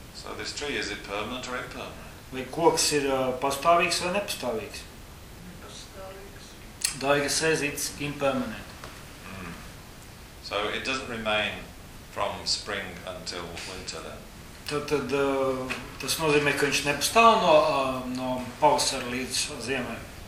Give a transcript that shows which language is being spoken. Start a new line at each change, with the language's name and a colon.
English: So this tree, is it permanent or impermanent?
Latvian: Vai koks ir pastāvīgs vai nepastāvīgs? Nepastāvīgs.
English: Daiga says it's impermanent. Mm. So it doesn't remain from spring until winter then?
Latvian: Tad tas nozīmē, ka viņš nepastāv no pavasara līdz ziemai.